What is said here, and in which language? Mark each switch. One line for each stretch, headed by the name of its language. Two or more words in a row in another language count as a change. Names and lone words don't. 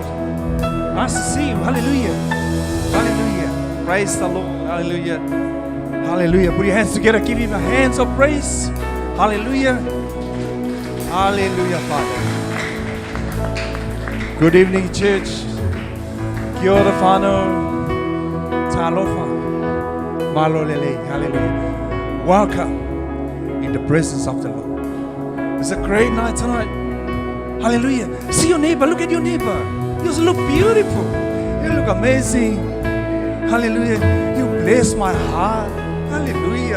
English: Nice to see you. Hallelujah. Hallelujah. Praise the Lord. Hallelujah. Hallelujah. Put your hands together. Give him a hands of praise. Hallelujah. Hallelujah, Father. Good evening, church.
Māori: Kia ora whanau.
Samoan: Talofa. Malolele.
English: Hallelujah. Welcome in the presence of the Lord. It's a great night tonight. Hallelujah. See your neighbor. Look at your neighbor. You look beautiful. You look amazing. Hallelujah. You bless my heart. Hallelujah.